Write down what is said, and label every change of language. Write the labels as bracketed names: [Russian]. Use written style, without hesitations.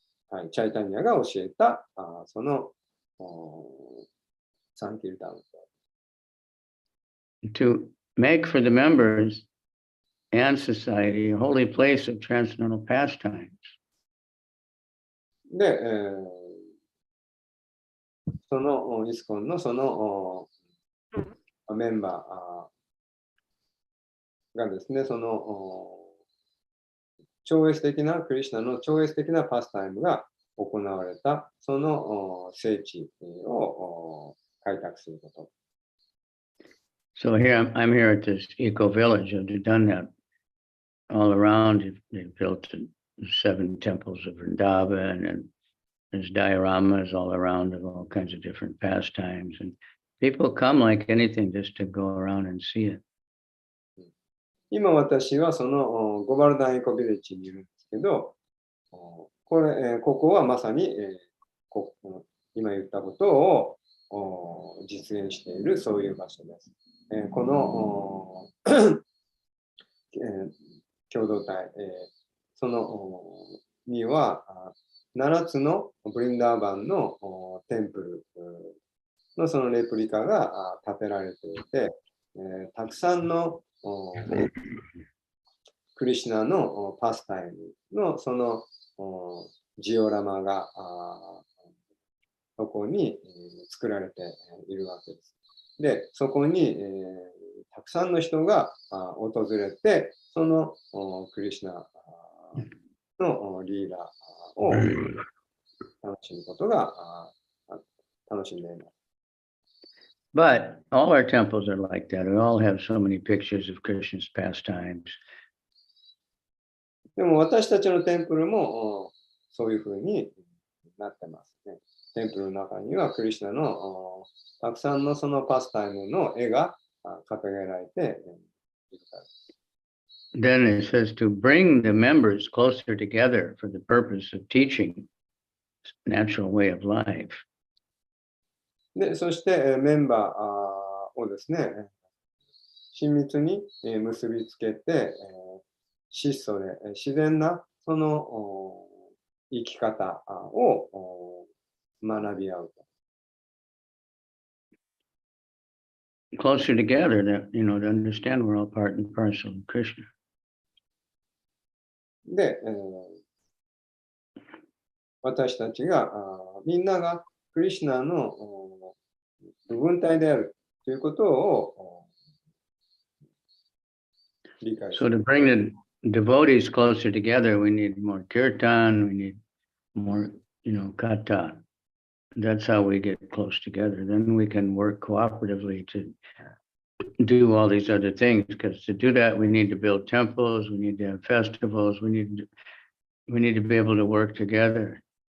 [Japanese] はい、チャイタンニャが教えたそのサンキルタン運動。 [English] To make for the members and society a holy place of transcendental pastimes. [Japanese] で、そのイスコンのそのメンバーがですね、その超越的なクリシュナの超越的なパスタイムが行われたその聖地を開拓すること。 [English] So here I'm here at this eco village. They've done that all around. They've built 7 temples of Vrindavan, and there's dioramas all around of all kinds of different pastimes. And people come like anything just to go around and see it. [Japanese] 今私はそのゴバルダンエコビレッジにいるんですけど、ここはまさに今言ったことを実現しているそういう場所です。この共同体、そのには7つのブリンダーバンのテンプルのそのレプリカが建てられていて、たくさんのクリシュナのパスタイムのそのジオラマがそこに作られているわけです。で、そこにたくさんの人が訪れて、そのクリシュナのリーダーを楽しむことが楽しんでいます。 [English] But all our temples are like that. We all have so many pictures of Krishna's pastimes. [Japanese] でも私たちのテンプルもそういうふうになってますね。テンプルの中にはクリシュナのたくさんのそのパスタイムの絵が掲げられているから。 [English] Then it says to bring the members closer together for the purpose of teaching natural way of life. [Japanese] で、そしてメンバーをですね、親密に結びつけて、質素で自然なその生き方を学び合うと。 [English] Closer together, that to understand we're all part and parcel of Krishna. [Japanese] で、私たちがみんながクリシュナの部分体であるということを理解する。 [English] So to bring the devotees closer together, we need more kirtan, we need more, kata. That's how we get close together. Then we can work cooperatively to do all these other things. Because to do that, we need to build temples, we need to have festivals, we need to be able to work together.